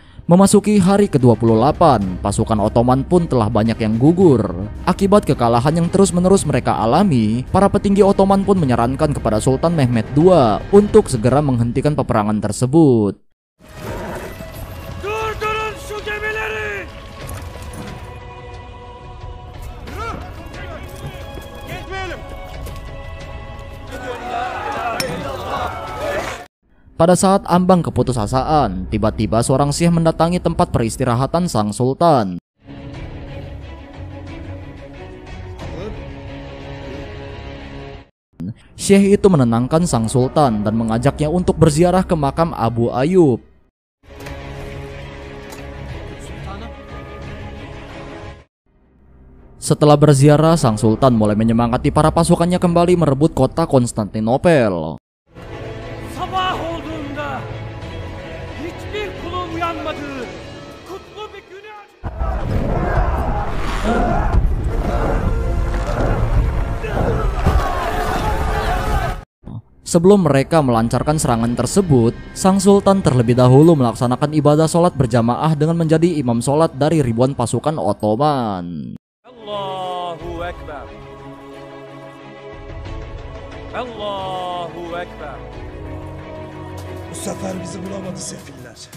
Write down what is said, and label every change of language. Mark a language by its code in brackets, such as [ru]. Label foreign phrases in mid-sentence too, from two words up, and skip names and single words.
[id] Memasuki hari ke-28, pasukan Ottoman pun telah banyak yang gugur. Akibat kekalahan yang terus-menerus mereka alami, para petinggi Ottoman pun menyarankan kepada Sultan Mehmed II untuk segera menghentikan peperangan tersebut. [tr] Durdurun şu gemileri! Gitmeyelim! [id] Pada saat ambang keputusasaan, tiba-tiba seorang Syekh mendatangi tempat peristirahatan sang sultan. Syekh itu menenangkan sang sultan dan mengajaknya untuk berziarah ke makam Abu Ayyub. Setelah berziarah, sang sultan mulai menyemangati para pasukannya kembali merebut kota Konstantinopel. [tr] Sabah olduğunda hiçbir kulun uyanmadığı kutlu bir güne... [id] Sebelum mereka melancarkan serangan tersebut, sang sultan terlebih dahulu melaksanakan ibadah sholat berjamaah dengan menjadi imam sholat dari ribuan pasukan Ottoman. [tr] Allahu Ekber. Allahu Ekber. Bu sefer bizi bulamadı sefiller.